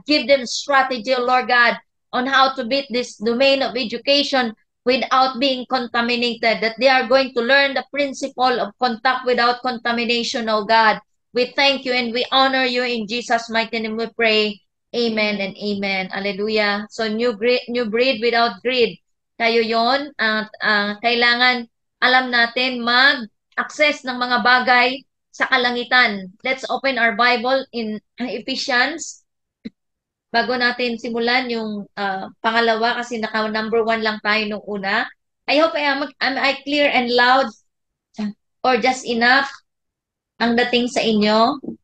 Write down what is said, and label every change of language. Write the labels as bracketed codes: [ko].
[en] Give them strategy, O Lord God, on how to beat this domain of education without being contaminated, that they are going to learn the principle of contact without contamination, O God. We thank you and we honor you. In Jesus' mighty name we pray. Amen and amen. Hallelujah. So new breed without greed. [tl] Tayo yon. At kailangan alam natin mag-access ng mga bagay sa kalangitan. [en] Let's open our Bible in Ephesians. [tl] Bago natin simulan yung pangalawa, kasi naka number 1 lang tayo nung una. [en] I hope am I clear and loud or just enough [tl] ang dating sa inyo?